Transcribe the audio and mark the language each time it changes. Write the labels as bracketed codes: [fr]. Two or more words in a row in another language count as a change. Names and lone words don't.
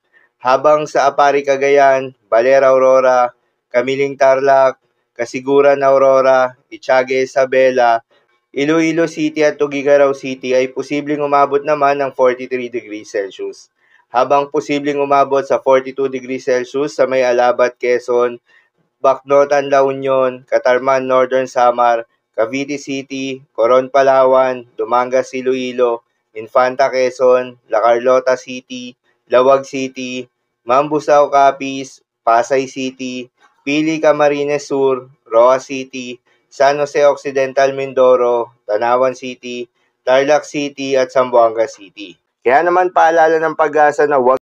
[tl] Habang sa Apari, Cagayan, Balera, Aurora, Kamiling Tarlac, Kasiguran, Aurora, Itiague, Isabela, Iloilo City at Tuguegarao City ay posibleng umabot naman ng 43 [en] degrees Celsius. [tl] Habang posibleng umabot sa 42 [en] degrees Celsius [tl] sa may Alabat, Quezon, Bacnotan, La Union, Catarman, Northern Samar, Cavite City, Coron, Palawan, Dumangas, Iloilo, Infanta, Quezon, La Carlota City, Lawag City, Mambusaw, Capiz, Pasay City, Pili, Camarines Sur, Roa City, San Jose Occidental, Mindoro, Tanawan City, Tarlac City at Zamboanga City. Kaya naman paalala ng pag-asa na huwag